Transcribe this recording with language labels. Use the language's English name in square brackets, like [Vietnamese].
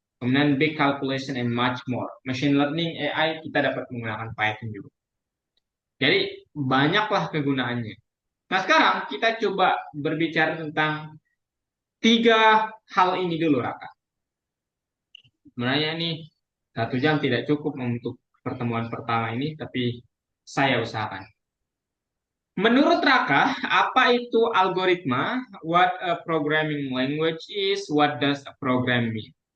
[English] Kemudian big calculation and much more. [Indonesian] Machine learning AI kita dapat menggunakan Python juga. Jadi banyaklah kegunaannya. Nah sekarang kita coba berbicara tentang tiga hal ini dulu, Raka. Sebenarnya ini 1 jam tidak cukup untuk pertemuan pertama ini, tapi saya usahakan. Menurut Raka, apa itu algoritma? [English] What a programming language is? What does a program mean?